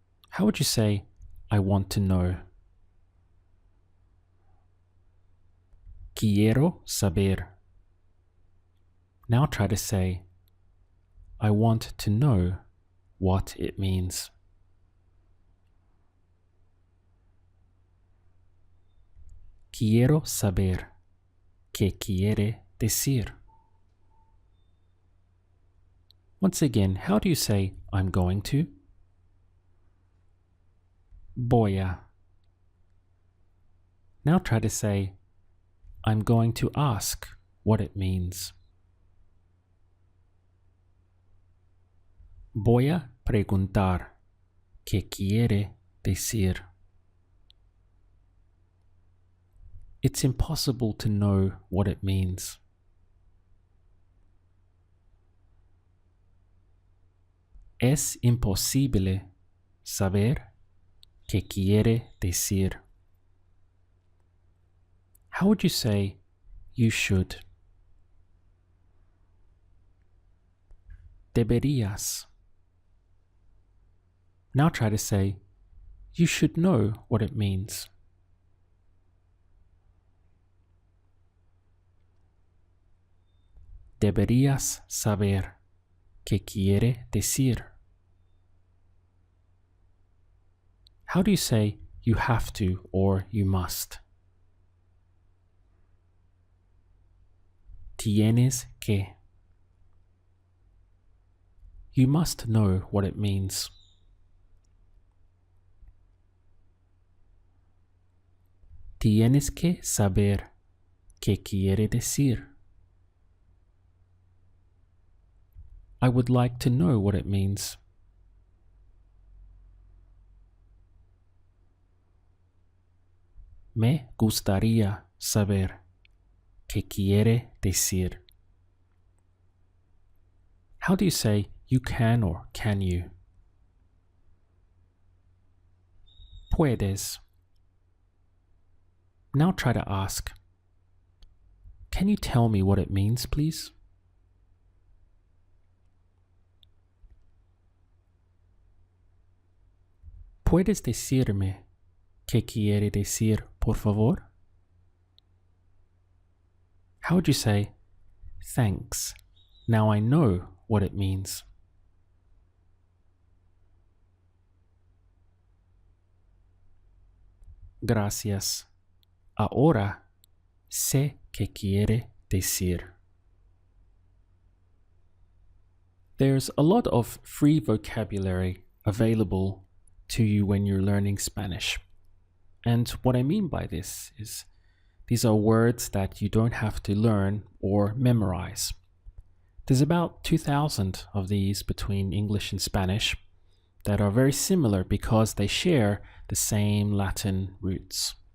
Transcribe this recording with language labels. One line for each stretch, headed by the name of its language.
English: How would you say, I want to know?
Spanish: Quiero saber.
English: Now try to say, I want to know what it means.
Spanish: Quiero saber qué quiere decir.
English: Once again, how do you say I'm going to?
Spanish: Voy a.
English: Now try to say I'm going to ask what it means.
Spanish: Voy a preguntar qué quiere decir.
English: It's impossible to know what it means.
Spanish: Es imposible saber qué quiere decir.
English: How would you say you should?
Spanish: Deberías.
English: Now try to say, you should know what it means.
Spanish: Deberías saber qué quiere decir.
English: How do you say you have to or you must?
Spanish: Tienes que.
English: You must know what it means.
Spanish: Tienes que saber qué quiere decir.
English: I would like to know what it means.
Spanish: Me gustaría saber qué quiere decir.
English: How do you say you can or can you?
Spanish: Puedes.
English: Now try to ask, can you tell me what it means, please?
Spanish: ¿Puedes decirme qué quiere decir, por favor?
English: How would you say, thanks, now I know what it means?
Spanish: Gracias, ahora sé qué quiere decir.
English: There's a lot of free vocabulary available to you when you're learning Spanish. And what I mean by this is These are words that you don't have to learn or memorize. There's about 2,000 of these between English and Spanish that are very similar because they share the same Latin roots.